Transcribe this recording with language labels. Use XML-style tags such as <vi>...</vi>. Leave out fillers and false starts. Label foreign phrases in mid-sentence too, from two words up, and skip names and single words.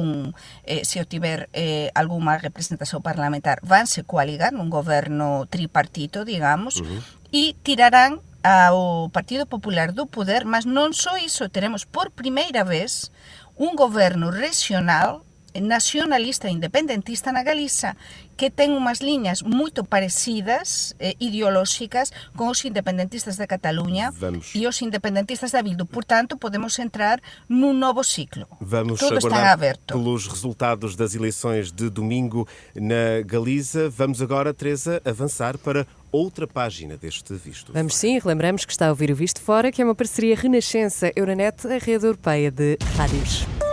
<gl>se o tiver alguma representación parlamentar, vanse coaligar nun goberno tripartito, digamos, e tirarán ao Partido Popular do poder, mas non só iso, teremos por primeira vez un goberno regional nacionalista e independentista na Galiza, que ten unhas liñas moito parecidas, ideolóxicas, con os independentistas da Cataluña e os independentistas da Bildu.</gl> <pt>Portanto, podemos entrar num novo ciclo. Vamos Tudo está aberto. Pelos resultados das eleições de domingo na Galiza. Vamos agora, Teresa, avançar para outra página deste Visto. Vamos sim, relembramos que está a ouvir o Visto Fora, que é uma parceria Renascença-Euronet, a rede europeia de rádios.</pt>